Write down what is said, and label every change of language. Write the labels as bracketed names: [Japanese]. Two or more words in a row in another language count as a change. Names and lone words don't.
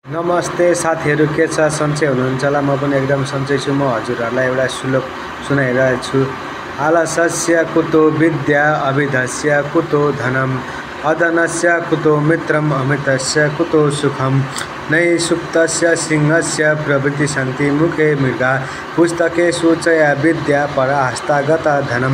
[Nepali] नमस्ते साथीहरू, के छ? सन्चै हुनुहुन्छ होला? म पनि एकदम सन्चै छु। म हजुरहरूलाई एउटा श्लोक सुनाइरहेको छु। [Sanskrit] आलसस्य कुतो विद्या, अभिधस्य कुतो धनम्, अधनस्य कुतो मित्रम्, अमितस्य कुतो सुखम्। नैषुप्तस्य सिंहस्य प्रभृति सन्ति मुखे मृगाः, पुस्तकेषु च या विद्या परा हस्तागता धनम्।